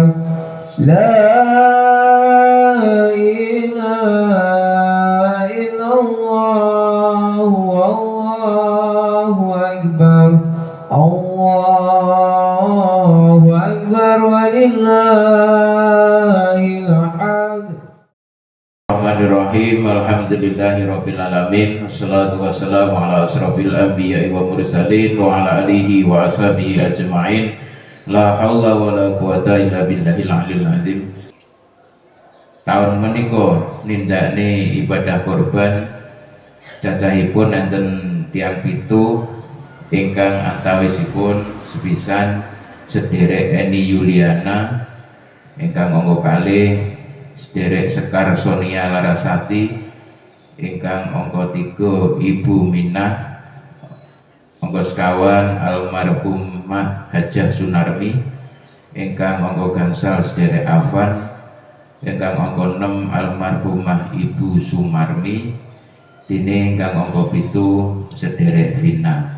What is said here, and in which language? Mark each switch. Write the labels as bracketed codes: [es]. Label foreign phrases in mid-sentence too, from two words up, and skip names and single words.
[ar] لا إله إلا الله، الله أكبر، الله أكبر، ولله الحمد. بسم الله الرحمن الرحيم. الحمد لله رب العالمين. والصلاة والسلام على أشرف الأنبياء والمرسلين وعلى آله وأصحابه أجمعين. لا حول ولا قوة إلا بالله العلي العظيم. [jv] Tahun menika nindakne ibadah kurban cacahipun enten tiang pitu ingkang antawisipun sepisan sederek Eni Yuliana ingkang angka kalih, sederek Sekar Sonia Larasati ingkang angka 3 Ibu Minah, angka sekawan almarhumah Hajah Sunarmi ingkang angka gangsal sederek Afan, ingkang angka 6 almarhumah Ibu Sumarmi, dene ingkang angka 7 sederek Vina.